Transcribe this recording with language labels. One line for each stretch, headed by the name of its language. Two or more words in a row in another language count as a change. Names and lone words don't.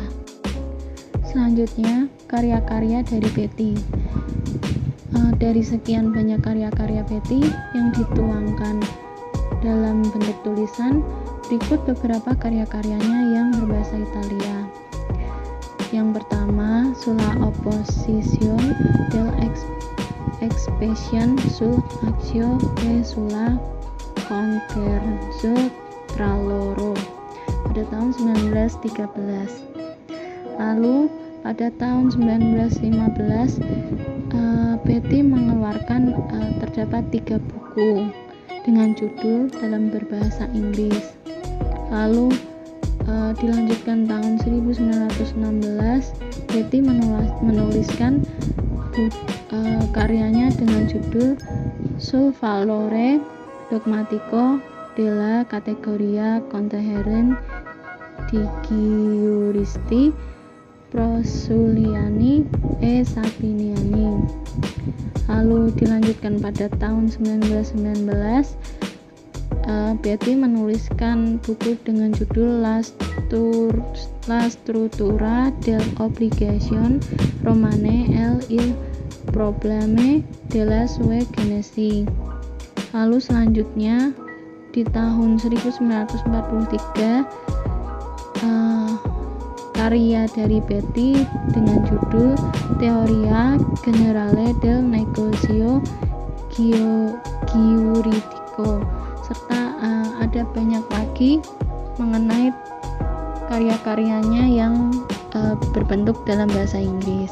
Indonesian: Selanjutnya, karya-karya dari Beatty. Dari sekian banyak karya-karya Beatty yang dituangkan dalam bentuk tulisan, berikut beberapa karya-karyanya yang berbahasa Italia. Yang pertama, Sulla opposizione dell'expression sul actio e sulla converso tra loro pada tahun 1913. Lalu pada tahun 1915 Beatty mengeluarkan terdapat 3 buku dengan judul dalam berbahasa Inggris. Lalu dilanjutkan tahun 1916, Beatty menuliskan karyanya dengan judul Sul valore dogmatico della categoria contenere di giuristi Prosuliani e Sabiniani. Lalu dilanjutkan pada tahun 1919, Beatty menuliskan buku dengan judul La struttura dell'obbligazione romane e il problema della sua genesi. Lalu selanjutnya di tahun 1943, karya dari Beatty dengan judul Teoria Generale del Negozio Giuridico, serta ada banyak lagi mengenai karya-karyanya yang berbentuk dalam bahasa Inggris.